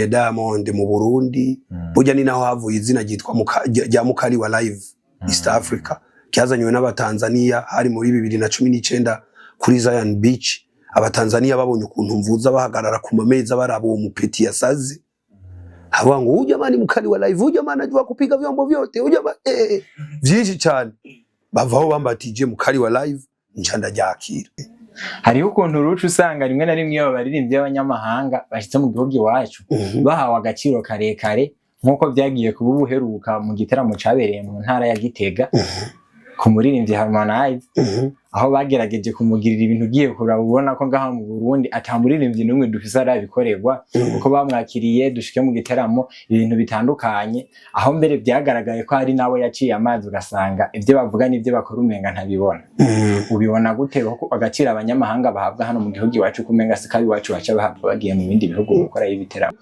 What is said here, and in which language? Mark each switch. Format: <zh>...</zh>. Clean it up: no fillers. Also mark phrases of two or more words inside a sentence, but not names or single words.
<rn>Diamond mu Burundi burya ni naho havuye izina ryitwa rya Mukali wa Live East Africa cyazanywe n'abatanzania hari muri 2019 kuri Zion Beach abatanzania babonye ukuntu mvuza bahagarara ku mameza barabo umupeti yasaze haba ngo uje mani Mukali wa Live uje mani</rn> <sw>ajua kupiga vyombo vyote</sw> <rn>uje vyinshi cyane bavaho bambatije Mukali wa Live njanda ryakira hari ukuntu rucu usanga rimwe na rimwe iyo baririmbye y'abanyamahanga bashitse mu gihugu iwacu bahawe agaciro karekare nkuko byagiye kuba ubuheruka mu gitaramo cabereye mu ntara ya Gitega ku muririmbyi Harmonize aho bagerageje kumugirira ibintu giye kurabona ko ngaha mu Burundi atamuririmbyi numwe dufise arabikorerwa uko bamwakiriye dushike mu gitaramo ibintu bitandukanye aho mbere byagaragaye ko ari nawe yaciye amazi ugasanga ivyo bavuga n'ivyo bakora umenga ntabibona ubibona gute ko agacira abanyamahanga bahabwa hano mu gihugu iwacu kumenga sikari iwacu baca bahabwa bagiye mu bindi bihugu gukora ibiteramo</rn>